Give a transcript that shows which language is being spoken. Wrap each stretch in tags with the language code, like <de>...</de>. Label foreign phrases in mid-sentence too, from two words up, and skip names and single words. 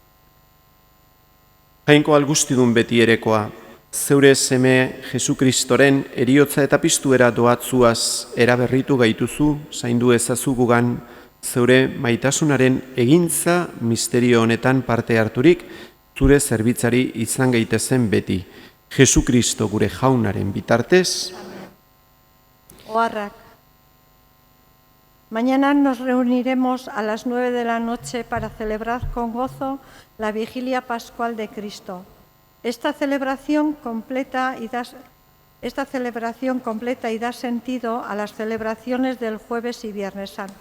<eu>Jainko algustidun beti erekoa, zeure seme Jesukristoren eriotza eta piztuera doatzuaz eraberritu gaituzu, zaindu ezazu gugan zeure maitasunaren egintza misterio honetan parte harturik, zure zerbitzari izan gaitezen beti. Jesukristo gure jaunaren bitartez. Oharrak.</eu> <es>Mañana nos reuniremos a las 9 de la noche para celebrar con gozo la vigilia pascual de Cristo. Esta celebración completa y da sentido a las celebraciones del Jueves y Viernes Santo.</es>